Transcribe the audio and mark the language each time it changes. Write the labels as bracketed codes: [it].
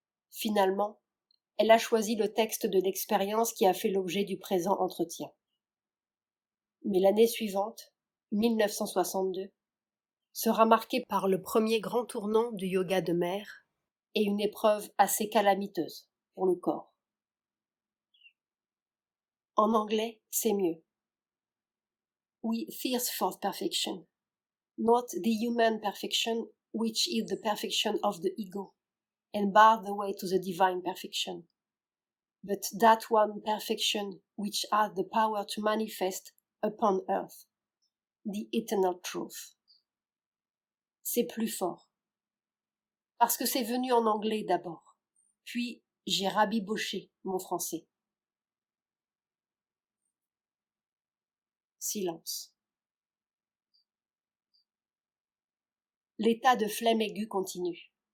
[fr] Finalement, elle a choisi le texte de l'expérience qui a fait l'objet du présent entretien. Mais l'année suivante, 1962, sera marquée par le premier grand tournant du yoga de Mère et une épreuve assez calamiteuse pour le corps. En anglais, c'est mieux. [en] We thirst for perfection, not the human perfection which is the perfection of the ego, and bar the way to the divine perfection, but that one perfection which has the power to manifest upon earth, the eternal truth. [fr] C'est plus fort. Parce que c'est venu en anglais d'abord, puis j'ai rabiboché mon français. Silence. L'état de flemme aiguë continue.